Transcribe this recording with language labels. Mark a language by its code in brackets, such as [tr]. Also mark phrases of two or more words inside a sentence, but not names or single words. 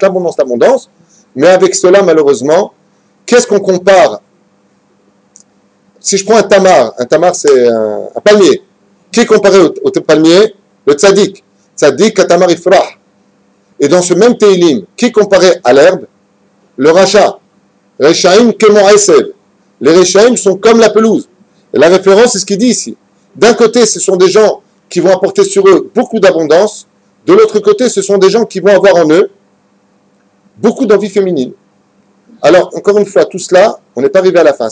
[fr] Mais avec cela, malheureusement, qu'est-ce qu'on compare? Si je prends un tamar c'est un palmier. Qui est comparé au palmier? [he] Le tzaddik. צדיק כתמר יפרח. [fr] Et dans ce même Teilim, qui est comparé à l'herbe? [he] Le racha. רשעים כמו עשב. [fr] Les Rechaim sont comme la pelouse. Et la référence, c'est ce qu'il dit ici. D'un côté, ce sont des gens qui vont apporter sur eux beaucoup d'abondance. De l'autre côté, ce sont des gens qui vont avoir en eux beaucoup d'envie féminine. Alors, encore une fois, tout cela, on n'est pas arrivé à la fin.